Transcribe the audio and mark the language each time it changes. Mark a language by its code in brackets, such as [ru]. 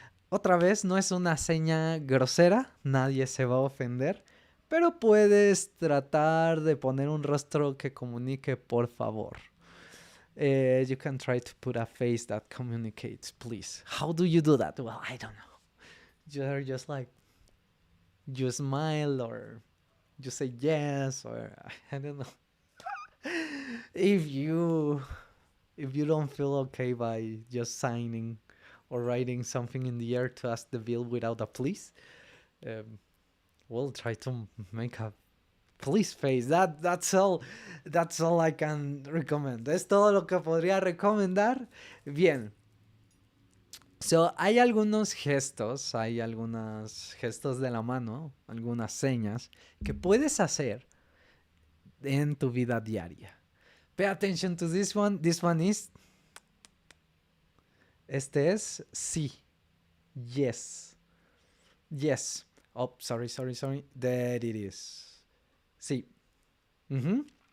[es] Otra vez, no es una seña grosera. Nadie se va a ofender. Pero puedes tratar de poner un rostro que comunique por favor. [en] You can try to put a face that communicates, please. How do you do that? Well, I don't know. You're just like, you smile or you say yes, or I don't know. if you don't feel okay by just signing or writing something in the air to ask the bill without a please, we'll try to make a please face. That's all I can recommend. [es] Es todo lo que podría recomendar. [en] Bien. [es] So, hay algunos gestos, hay algunos gestos de la mano, algunas señas que puedes hacer en tu vida diaria. [en] Pay attention to this one. This one is, [es] este es sí. [en] Yes. Yes. Oh, sorry, sorry, sorry. There it is. Sí. Mhm.